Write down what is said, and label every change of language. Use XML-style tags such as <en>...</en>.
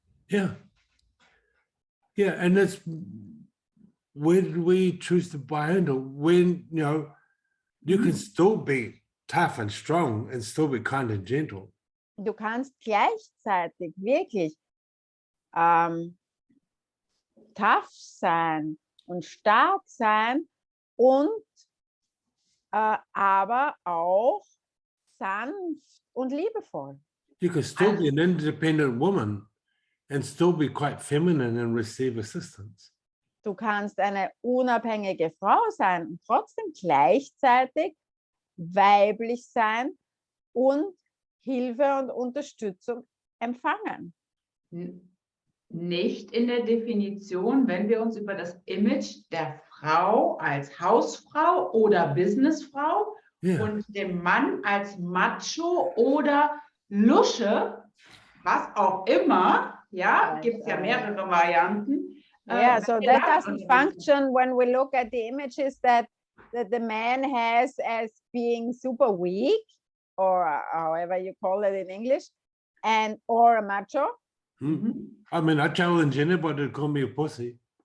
<en>Yeah, and that's where did we choose to buy into? When, you know, you can still be tough and strong and still be kind and gentle.</en> <de>Du kannst gleichzeitig wirklich tough sein und stark sein und aber auch sanft und liebevoll.</de> <en>You can still be an independent woman and still be quite feminine and receive assistance.</en> <de>Du kannst eine unabhängige Frau sein und trotzdem gleichzeitig weiblich sein und Hilfe und Unterstützung empfangen. Nicht in der Definition, wenn wir uns über das Image der Frau als Hausfrau oder Businessfrau und dem Mann als Macho oder Lusche, was auch immer, ja, gibt es ja mehrere Varianten.</de> <en>Yeah, so that doesn't function when we look at the images that the man has as being super weak, or however you call it in English, or a macho. I mean, I challenge anybody to call me a pussy.</en>